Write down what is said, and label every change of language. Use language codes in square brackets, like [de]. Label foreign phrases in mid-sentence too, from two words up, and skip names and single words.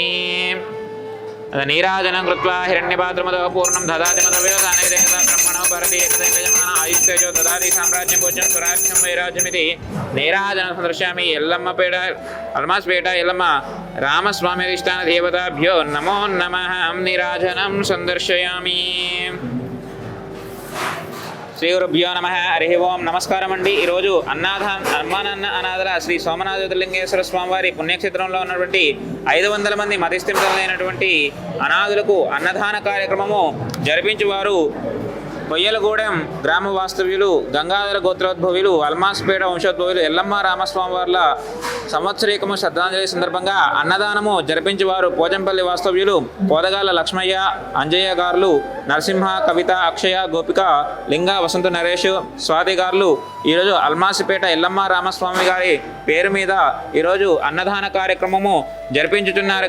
[sa] नीराजनं कृत्वा हिरण्यपात्रमदो पूर्णं ददाति मदव्योदाने देहता ब्रह्मणो भरति एकदैवजमाना आयुष्तेजो ददाति साम्राज्यं भोजनं स्वराज्यं वैराज्यमिति नीराजनं सन्दर्शयामि। यल्लम्मपेट अल्मास्पेट यल्लम्म रामस्वामी अधिष्ठान देवताभ्यो नमो नमः। नीराजनं सन्दर्शयामि। శ్రీ గురుభ్యో నమః. హరి ఓం. [te] నమస్కారం అండి. ఈరోజు అమ్మానాన్న అనాథల శ్రీ సోమనాథ జ్యోతిర్లింగేశ్వర స్వామివారి పుణ్యక్షేత్రంలో ఉన్నటువంటి 500 మంది మతిస్థిమితలైనటువంటి అనాథులకు అన్నదాన కార్యక్రమము జరిపించువారు కొయ్యలగూడెం గ్రామ వాస్తవ్యులు గంగాధర గోత్రోద్భవులు అల్మాస్పేట వంశోద్భవులు యల్లమ్మ రామస్వామి వార్ల సంవత్సరీకము శ్రద్ధాంజలి సందర్భంగా అన్నదానము జరిపించేవారు పోచంపల్లి వాస్తవ్యులు పోదగాల లక్ష్మయ్య అంజయ్య గారులు నరసింహ కవిత అక్షయ గోపిక లింగ వసంత నరేష్ స్వాతి గారులు ఈరోజు అల్మాసిపేట యల్లమ్మ రామస్వామి గారి పేరు మీద ఈరోజు అన్నదాన కార్యక్రమము జరిపించుతున్నారు.